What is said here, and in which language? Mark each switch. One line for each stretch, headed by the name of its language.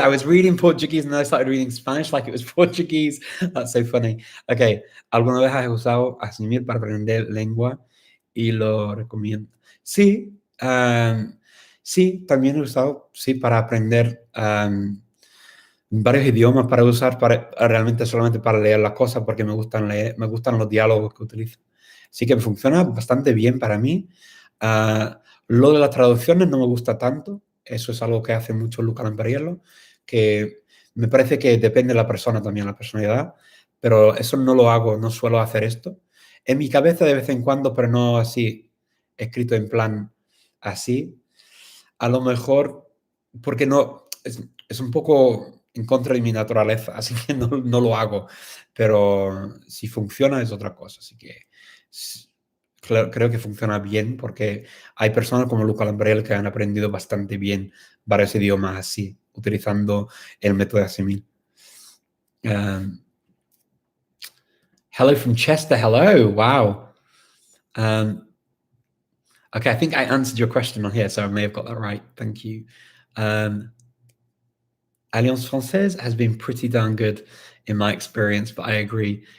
English: I was reading Portuguese and then I started reading Spanish like it was Portuguese. That's so funny.
Spanish: Okay, ¿alguna vez has usado español para aprender lengua y lo recomiendo? Sí, sí, también he usado, sí, para aprender varios idiomas para usar realmente solamente para leer las cosas porque me gustan leer, me gustan los diálogos que utilizo. Así que funciona bastante bien para mí. Lo de las traducciones no me gusta tanto. Eso es algo que hace mucho Luca Lampariello, que me parece que depende de la persona también, la personalidad, pero eso no lo hago, no suelo hacer esto. En mi cabeza de vez en cuando, pero no así, escrito en plan así. A lo mejor, porque no, es un poco en contra de mi naturaleza, así que no lo hago. Pero si funciona es otra cosa, así que creo que funciona bien porque hay personas como Luca Lambrel que han aprendido bastante bien varios idiomas así, utilizando el método de asimil.
English: Hello from Chester, hello, wow. Okay, I think I answered your question on here, so I may have got that right. Thank you. Alliance Française has been pretty darn good in my experience, but I agree.